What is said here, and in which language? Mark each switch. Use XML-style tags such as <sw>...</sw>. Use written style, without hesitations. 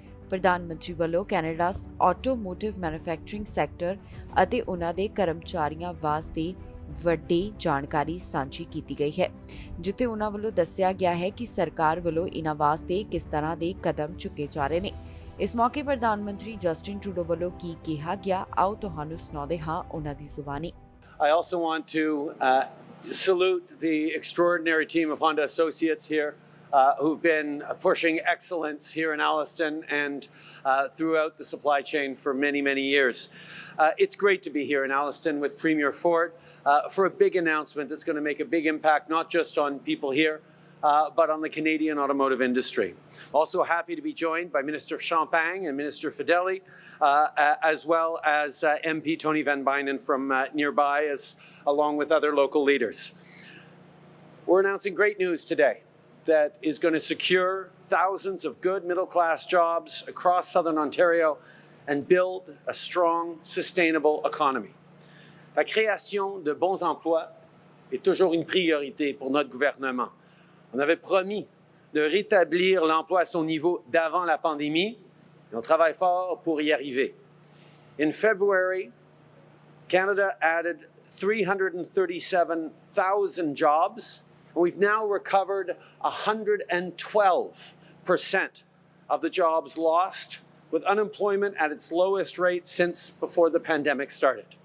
<pa>ਪ੍ਰਧਾਨ ਮੰਤਰੀ ਵੱਲੋਂ ਕੈਨੇਡਾ ਆਟੋਮੋਟਿਵ ਮੈਨੂਫੈਕਚਰਿੰਗ ਸੈਕਟਰ ਅਤੇ ਉਹਨਾਂ ਦੇ ਕਰਮਚਾਰੀਆਂ ਵਾਸਤੇ ਵੱਡੀ ਜਾਣਕਾਰੀ ਸਾਂਝੀ ਕੀਤੀ ਗਈ ਹੈ, ਜਿੱਥੇ ਉਹਨਾਂ ਵੱਲੋਂ ਦੱਸਿਆ ਗਿਆ ਹੈ ਕਿ ਸਰਕਾਰ ਵੱਲੋਂ ਇਹਨਾਂ ਵਾਸਤੇ ਕਿਸ ਤਰ੍ਹਾਂ ਦੇ ਕਦਮ ਚੁੱਕੇ ਜਾ ਰਹੇ ਨੇ। ਇਸ ਮੌਕੇ ਪ੍ਰਧਾਨ ਮੰਤਰੀ ਜਸਟਿਨ ਟਰੂਡੋ ਵੱਲੋਂ ਕੀ ਕਿਹਾ ਗਿਆ, ਆਓ ਤੁਹਾਨੂੰ ਸੁਣਾਉਂਦੇ ਹਾਂ ਉਹਨਾਂ ਦੀ ਜ਼ੁਬਾਨੀ।</pa> <en>I also want to salute the extraordinary team of Honda Associates here who've been pushing excellence here in Alliston and throughout the supply chain for many, many years. It's great to be here in Alliston with Premier Ford for a big announcement that's going to make a big impact not just on people here, but on the Canadian automotive industry. Also happy to be joined by Minister Champagne and Minister Fedeli, as well as MP Tony Van Bynen from nearby, along with other local leaders. We're announcing great news today that is going to secure thousands of good middle-class jobs across Southern Ontario and build a strong, sustainable economy.</en> <fr>La création de bons emplois est toujours une priorité pour notre gouvernement. On avait promis de rétablir l'emploi à son niveau d'avant la pandémie, et on travaille fort pour y arriver.</fr> <en>In February, Canada added 337,000 jobs, and we've now recovered 112% of the jobs lost, with unemployment at its lowest rate since before the pandemic started.</en>